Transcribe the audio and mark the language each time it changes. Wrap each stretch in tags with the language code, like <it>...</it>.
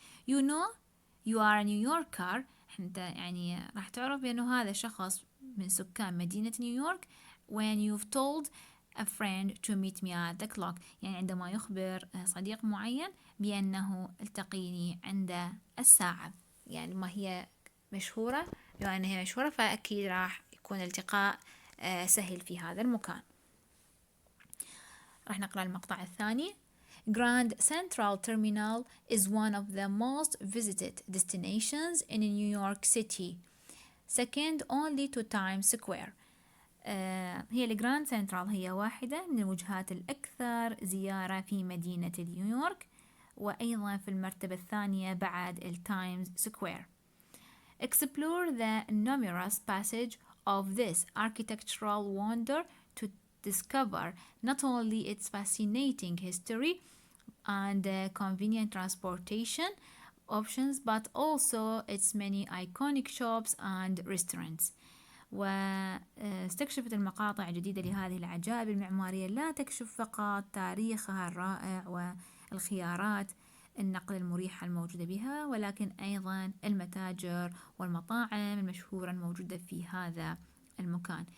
<en>You know you are a New Yorker،</en> <ar>أنت يعني راح تعرف بأنه هذا شخص من سكان مدينة نيويورك</ar> <en>when you've told a friend to meet me at the clock،</en> <ar>يعني عندما يخبر صديق معين بأنه التقيني عند الساعة. يعني ما هي مشهورة، بما أنها هي مشهورة فأكيد راح يكون الالتقاء سهل في هذا المكان. راح نقرأ المقطع الثاني.</ar> <en>Grand Central Terminal is one of the most visited destinations in New York City, second only to Times Square.</en> <ar>هي الجراند سنترال هي واحدة من الوجهات الأكثر زيارة في مدينة نيويورك، وأيضا في المرتبة الثانية بعد التايمز سكوير.</ar> <en>Explore the numerous passage of this architectural wonder discover not only its fascinating history and convenient transportation options but also its many iconic shops and restaurants.</en> <ar>واستكشفت المقاطع جديدة لهذه العجائب المعمارية لا تكشف فقط تاريخها الرائع والخيارات النقل المريحة الموجودة بها، ولكن أيضا المتاجر والمطاعم المشهورة الموجودة في هذا المكان.</ar>